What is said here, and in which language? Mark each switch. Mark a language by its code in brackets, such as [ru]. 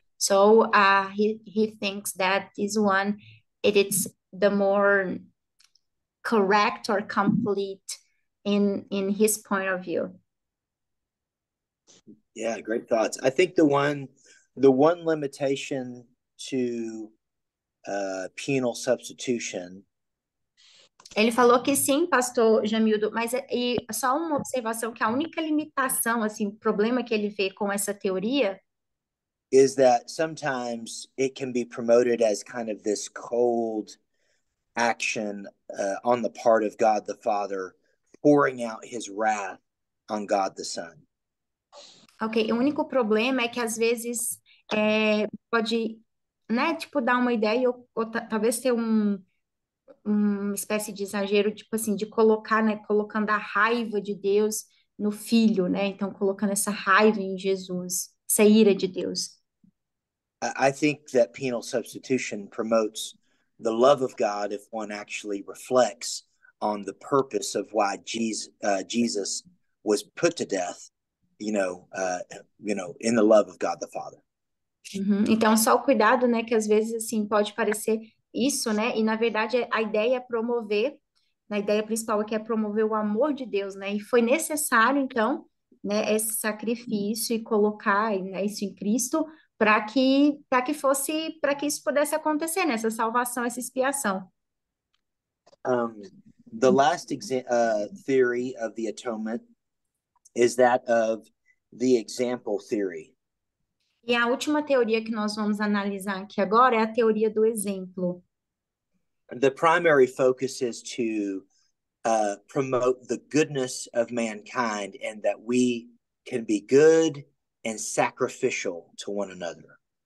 [en] So he thinks that this one, it's the more correct or complete in his point of view. Yeah, great thoughts. I think the one limitation to penal substitution. [pt] Ele falou que sim, pastor Jamildo, mas e só uma observação, que a única limitação, assim, problema que ele vê com essa teoria [en] is that sometimes it can be promoted as kind of this cold action on the part of God the Father, pouring out his wrath on God the Son. [pt] Ok, o único problema é que às vezes pode, né, tipo, dar uma ideia ou talvez ter uma espécie de exagero, tipo assim, de colocar, né, colocando a raiva de Deus no Filho, né? Então, colocando essa raiva em Jesus, essa ira de Deus. [en] I think that penal substitution promotes the love of God if one actually reflects on the purpose of why Jesus was put to death, in the love of God the Father. [pt] Então, só o cuidado, né, que às vezes, assim, pode parecer isso, né? E, na verdade, a ideia é promover, a ideia principal aqui é promover o amor de Deus, né? E foi necessário, então, né, esse sacrifício e colocar, né, isso em Cristo para que isso pudesse acontecer, né? Essa salvação, essa expiação. [en] The last theory of the atonement is that of the example theory. [pt] E a última teoria que nós vamos analisar aqui agora é a teoria do exemplo. [en] The primary focus is to promote the goodness of mankind and that we can be good and sacrificial to one another.